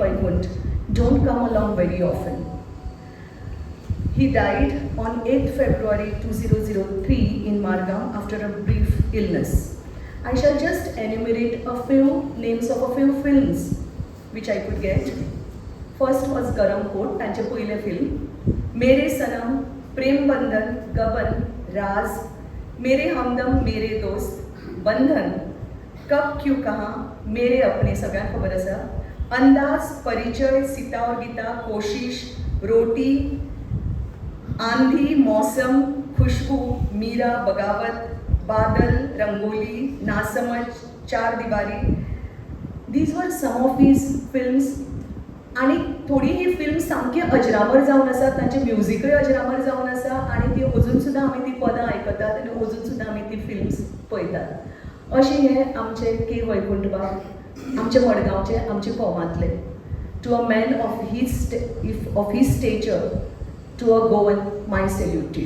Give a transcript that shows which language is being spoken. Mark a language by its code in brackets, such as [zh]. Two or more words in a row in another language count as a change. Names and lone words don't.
[en] Vaikund don't come along very often. He died on 8th February 2003 in Margam after a brief illness. I shall just enumerate a few names of a few films which I could get. First was Garam Kot, [mr] त्यांचे पहिले [en] film. [kok] मेरे सनम, प्रेम बंधन, गबन, राज, मेरे हमदम, मेरे दोस्त, बंधन, कब क्यों कहाँ, मेरे अपने सगळ्यांक खबर आसा, अंदाज, परिचय, सीता और गीता, कोशिश, रोटी, आंधी, मौसम, खुशबू, मीरा, बगावत, बादल, रंगोली, नासमझ, चार दीवारी. [en] These were some of his films. [kok] आणि थोडी ही फिल्म सामकी अजरामर जावन आसा, तांचे म्युझिकय अजरामर जावन आसा आणि ती अजून सुद्दां आमी ती पदां आयकतात आनी अजून सुद्दां आमी ती फिल्म्स पळयतात. अशें हे आमचे के. वैकुंठ बाब, आमचे मडगांवचे, आमचे फोमांतले. [en] To a man of his stature, to a Goan, my salute to you.